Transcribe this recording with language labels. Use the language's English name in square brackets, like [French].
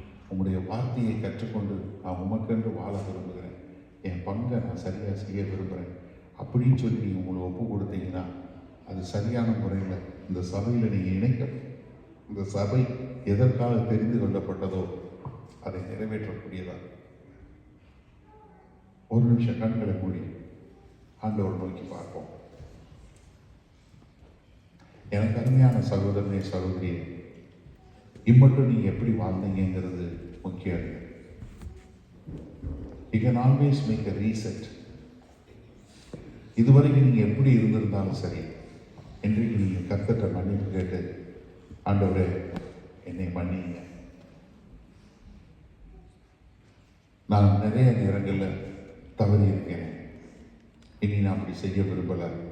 [Tamil] உங்களுடைய வார்த்தையை கற்றுக்கொண்டு நான் உமக்கென்று வாழ விரும்புகிறேன், என் பங்கை நான் சரியாக செய்ய விரும்புகிறேன் அப்படின்னு சொல்லி நீங்கள் உங்களை ஒப்பு கொடுத்தீங்கன்னா அது சரியான முறையில் இந்த சபையில் நீங்கள் இணைக்க, இந்த சபை எதற்காக தெரிந்து கொள்ளப்பட்டதோ அதை நிறைவேற்றக்கூடியதா. ஒரு நிமிஷம் கண்களை மூடி ஆண்டவர் நோக்கி பார்ப்போம். எனக்கு அருமையான சகோதரனே, சகோதரியே, இம்மட்டும் நீங்க எப்படி வாழ்ந்தீங்கிறது முக்கியம் இல்லை. [English] You can always make a reset. [Tamil] இதுவரைக்கும் நீங்க எப்படி இருந்திருந்தாலும் சரி, இன்றைக்கு நீங்க கர்த்தர்ட்ட மன்னிப்பு கேட்டு, ஆண்டவரே என்னை மன்னிங்க, நான் நிறைய நேரங்களில் தவறி இருக்கேன், இனி நான் அப்படி செய்ய விரும்பலை.